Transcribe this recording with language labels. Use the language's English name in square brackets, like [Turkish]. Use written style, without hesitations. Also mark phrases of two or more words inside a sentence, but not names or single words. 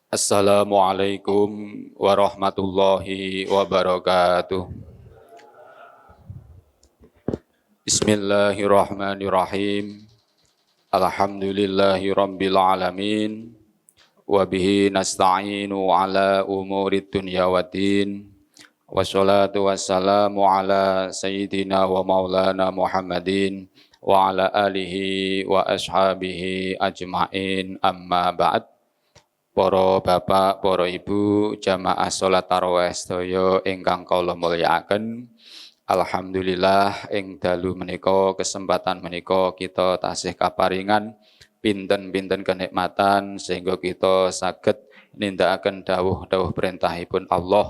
[Arabic] السلام عليكم ورحمة الله وبركاته. بسم الله الرحمن الرحيم. الحمد لله رب العالمين. وبه نستعين على أمور الدنيا والدين. والصلاة والسلام على سيدنا ومولانا محمد وعلى آله وأصحابه أجمعين، أما بعد. [Javanese] Para bapak, para ibu, jamaah salat tarawih sedaya ingkang kula mulyakaken. Alhamdulillah ing dalu menika, kesempatan menika kita tasih kaparingan pinten-pinten kenikmatan sehingga kita saged nindakaken dawuh-dawuh perintahipun Allah.